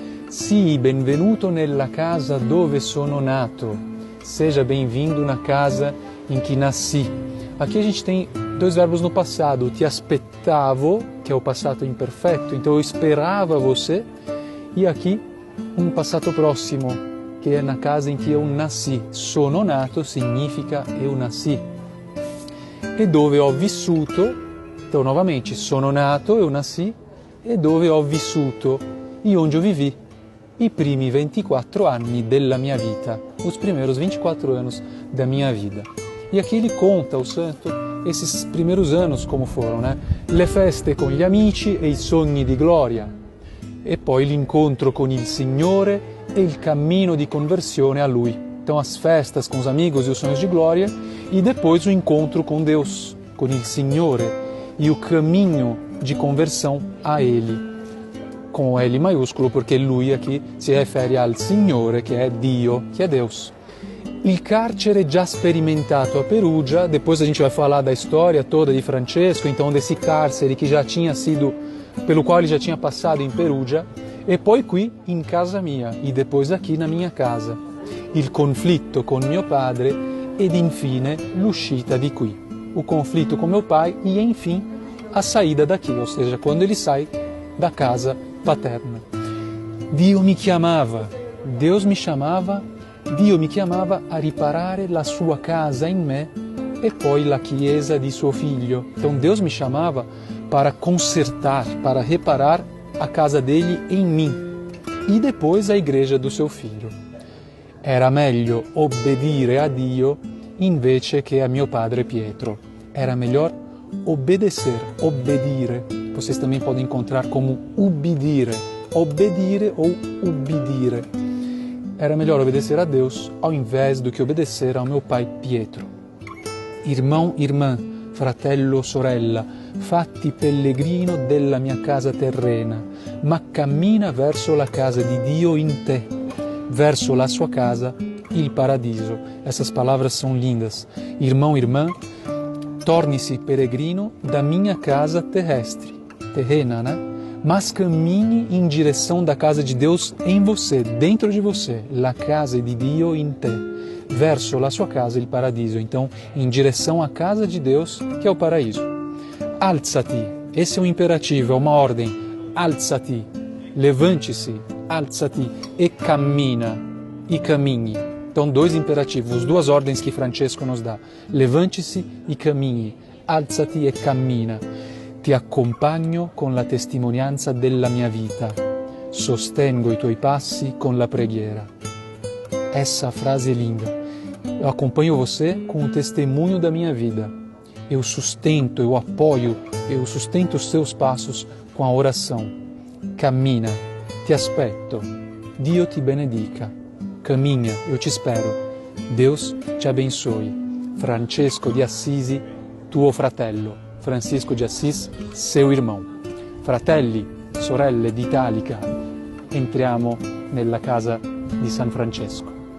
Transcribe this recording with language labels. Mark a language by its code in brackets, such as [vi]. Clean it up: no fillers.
[it] Sii benvenuto nella casa dove sono nato. [pt] Seja bem-vindo na casa em que nasci. Aqui a gente tem dois verbos no passado. [it] Ti aspettavo, [pt] que é o passato imperfeito, então eu esperava você. E aqui um passato próximo, que é na casa em que eu nasci. [it] Sono nato [pt] significa eu nasci. [it] E dove ho vissuto. [pt] Então, novamente, [it] sono nato, [pt] eu nasci, [it] e dove ho vissuto, [pt] e onde eu vivi, [it] i primi 24 anni della mia vita, [pt] os primeiros 24 anos da minha vida. E aqui ele conta, o santo, esses primeiros anos como foram, né? [it] Le feste con gli amici e i sogni di gloria, e poi l'incontro con il Signore e il cammino di conversione a Lui. [pt] Então, as festas com os amigos e os sonhos de glória, e depois o encontro com Deus, com [it] il Signore, [pt] e o caminho de conversão a Ele, com L maiúsculo, porque Lui aqui se refere [it] al Signore, [pt] que é Dio, que é Deus. [it] Il carcere già sperimentato a Perugia, [pt] depois a gente vai falar da história toda de Francesco, então desse cárcere que já tinha sido, pelo qual ele já tinha passado em Perugia, [it] e poi qui in casa mia, [pt] e depois aqui na minha casa. Il conflitto con mio padre ed infine l'uscita di qui. O conflito com meu pai e, enfim, a saída daqui, ou seja, quando ele sai da casa paterna. [it] Dio mi chiamava, [pt] Deus me chamava, [it] Dio mi chiamava a riparare la sua casa in me e poi la chiesa di suo figlio. [pt] Então Deus me chamava para consertar, para reparar a casa dele em mim e depois a igreja do seu filho. [it] Era meglio obbedire a Dio invece che a mio padre Pietro. [pt] Era melhor obedecer, obbedire. Vocês também podem encontrar como ubbidire, obbedire ou ubbidire. Era melhor obedecer a Deus ao invés do que obedecer ao meu pai Pietro. [it] Irmão, irmã, fratello, sorella, fatti pellegrino della mia casa terrena, ma cammina verso la casa di Dio in te, verso la sua casa il paradiso. [pt] Essas palavras são lindas. Irmão, irmã, torne-se peregrino da minha casa terrestre, terrena, né? Mas cammini em direção da casa de Deus em você, dentro de você, [it] la casa di Dio in te, verso la sua casa, [pt] il paradiso. Então, em direção à casa de Deus, que é o paraíso. Alzati, esse é um imperativo, é uma ordem. Alzati, levante-se, [it] alzati e cammina, [pt] e cammini. Então, dois imperativos, duas ordens que Francesco nos dá. Levante-se e cammini, [it] alzati e cammina. Ti accompagno con la testimonianza della mia vita, sostengo i tuoi passi con la preghiera. [pt] Essa frase é linda. Eu acompanho você com o testemunho da minha vida. Eu sustento, eu apoio, eu sustento os seus passos com a oração. [it] Cammina, ti aspetto, Dio ti benedica. [pt] Caminha, eu te espero. Deus te abençoe. [it] Francesco di Assisi, tuo fratello. [pt] Francisco de Assis, seu irmão. [it] Fratelli, sorelle d'Italica, entriamo nella casa di San Francesco.